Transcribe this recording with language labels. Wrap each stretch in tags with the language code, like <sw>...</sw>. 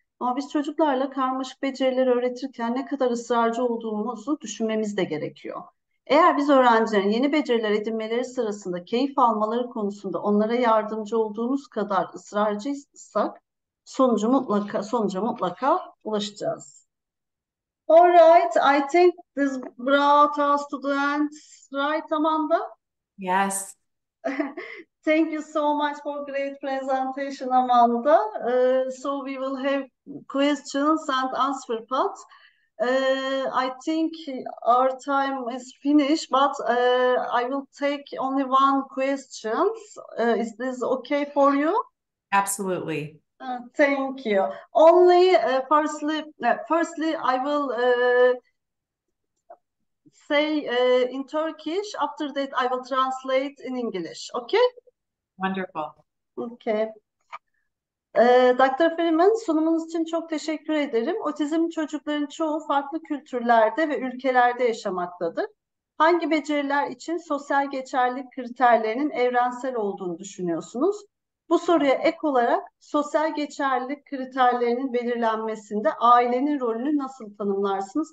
<tr>Ama biz çocuklarla karmaşık becerileri öğretirken ne kadar ısrarcı olduğumuzu düşünmemiz de gerekiyor. Eğer biz öğrencilerin yeni beceriler edinmeleri sırasında keyif almaları konusunda onlara yardımcı olduğumuz kadar ısrarcıysak, sonuca mutlaka ulaşacağız.</tr> <en>All right, I think this brought us to the end, right, Amanda? Yes. Thank you so much for great presentation, Amanda. So we will have questions and answer part. I think our time is finished, but I will take only one question. Is this okay for you? Absolutely. Thank you. Only firstly, I will say in Turkish. After that, I will translate in English. Okay? Wonderful. Okay. Dr.</en> <tr>Freeman, sunumunuz için çok teşekkür ederim. Otizmli çocukların çoğu farklı kültürlerde ve ülkelerde yaşamaktadır. Hangi beceriler için sosyal geçerlilik kriterlerinin evrensel olduğunu düşünüyorsunuz? Bu soruya ek olarak sosyal geçerlilik kriterlerinin belirlenmesinde ailenin rolünü nasıl tanımlarsınız?</tr>